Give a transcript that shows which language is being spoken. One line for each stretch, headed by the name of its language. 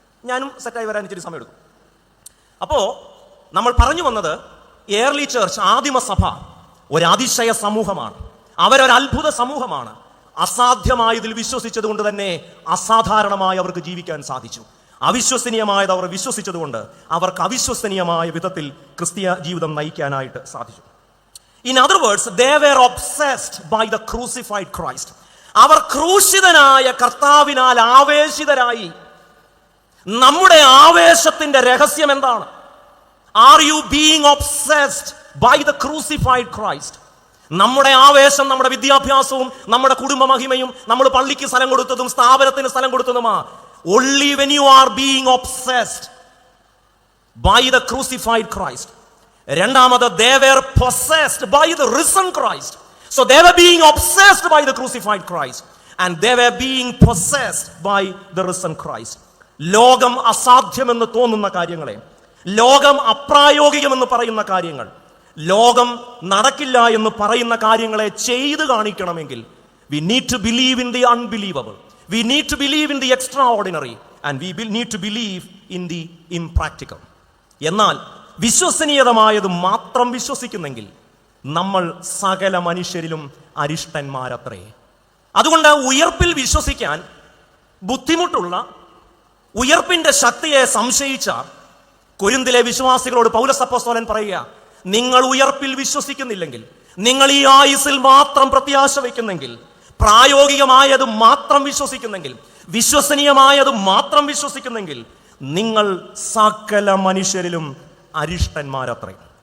Malayalam: ഞാനും സെറ്റായി വരാൻ ഇച്ചിരി സമയമെടുക്കും. അപ്പോൾ നമ്മൾ പറഞ്ഞു വന്നത് ഏർലി ചർച്ച്, ആദിമസഭ ഒരു അതിശയ സമൂഹമാണ്. അവരൊരു അത്ഭുത സമൂഹമാണ്. അസാധ്യമായതിൽ വിശ്വസിച്ചത് കൊണ്ട് തന്നെ അസാധാരണമായി അവർക്ക് ജീവിക്കാൻ സാധിച്ചു. അവിശ്വസനീയമായത് അവർ വിശ്വസിച്ചതുകൊണ്ട് അവർക്ക് അവിശ്വസനീയമായ വിധത്തിൽ ക്രിസ്തീയ ജീവിതം നയിക്കാനായിട്ട് സാധിച്ചു.
English: In other words, they were obsessed by the crucified Christ.
Malayalam: അവർ ക്രൂശിതനായ കർത്താവിനാൽ ആവേശിതരായി. നമ്മുടെ ആവേശത്തിന്റെ രഹസ്യം എന്താണ്?
English: Are you being obsessed by the crucified Christ?
Malayalam: നമ്മുടെ ആവേശം നമ്മുടെ വിദ്യാഭ്യാസവും നമ്മുടെ കുടുംബ മഹിമയും നമ്മൾ പള്ളിക്ക് സ്ഥലം കൊടുത്തതും സ്ഥാപനത്തിന് സ്ഥലം കൊടുത്തതുമാ.
English: Only when you are being obsessed by the crucified Christ.
Malayalam: രണ്ടാമത്,
English: they were possessed by the risen Christ. So they were being obsessed by the crucified Christ and they were being possessed by the risen Christ.
Malayalam: ലോകം അസാധ്യമെന്ന് തോന്നുന്ന കാര്യങ്ങളെ, ലോകം അപ്രായോഗികമെന്ന് പറയുന്ന കാര്യങ്ങൾ, ലോകം നടക്കില്ല എന്ന് പറയുന്ന കാര്യങ്ങളെ ചെയ്തു കാണിക്കണമെങ്കിൽ
English: we need to believe in the unbelievable. We need to believe in the extraordinary and we need to believe in the impractical.
Malayalam: എന്നാൽ വിശ്വസനീയതമായത് മാത്രം വിശ്വസിക്കുന്നെങ്കിൽ നമ്മൾ സകല മനുഷ്യരിലും അരിഷ്ടന്മാരത്രേ. അതുകൊണ്ട് ഉയർപ്പിൽ വിശ്വസിക്കാൻ ബുദ്ധിമുട്ടുള്ള, ഉയർപ്പിന്റെ ശക്തിയെ സംശയിച്ച കൊരിന്തിലെ വിശ്വാസികളോട് പൗലോസ് അപ്പോസ്തലൻ പറയുക, നിങ്ങൾ ഉയർപ്പിൽ വിശ്വസിക്കുന്നില്ലെങ്കിൽ, നിങ്ങൾ ഈ ആയുസ്സിൽ മാത്രം പ്രത്യാശ വയ്ക്കുന്നെങ്കിൽ, പ്രായോഗികമായത് മാത്രം വിശ്വസിക്കുന്നെങ്കിൽ, വിശ്വസനീയമായത് മാത്രം വിശ്വസിക്കുന്നെങ്കിൽ നിങ്ങൾ സകല മനുഷ്യരിലും അരിഷ്ടന്മാരത്രേ.